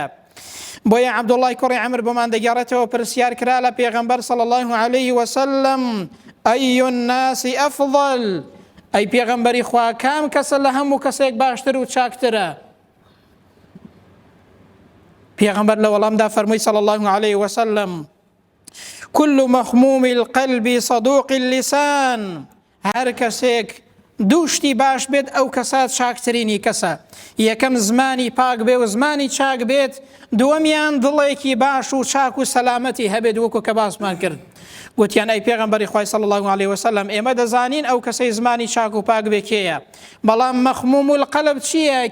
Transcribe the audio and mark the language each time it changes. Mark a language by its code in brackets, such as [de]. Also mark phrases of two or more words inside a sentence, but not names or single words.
[ckb] بۆیە عەبدوڵڵای کوڕی عەمر بۆمان دەگێڕێتەوە پرسیار کرا لە پێغەمبەر [ar] صلی الله عليه وسلم ئەی الناس ئەفضل، [ckb] ئەی پێغەمبەری خوا کام کەسە لە هەموو کەسێک باشتر و چاکترە؟ پێغەمبەر لە وەڵامدا فەرمووی [ar] صلی الله عليه وسلم كل مخموم القلب صدوق اللسان، [ckb] هەر کەسێک دووشتی باش بێت ئەو کەسە چاکترینی کەسە. یەکەم زمانی پاک بێ و زمانی چاک بێت، دووەمیان دڵێکی باش و چاک و سەلامەتی هەبێت وەکو کە باسمان کرد. گوتیان ئەی پێغەمبەری خوای [ar] صلی الله عليه وسلم [ckb] ئێمە دەزانین ئەو کەسەی زمانی چاک و پاک بێ کێیە، بەڵام [ar] مەخموم القەلب [ckb] چییە؟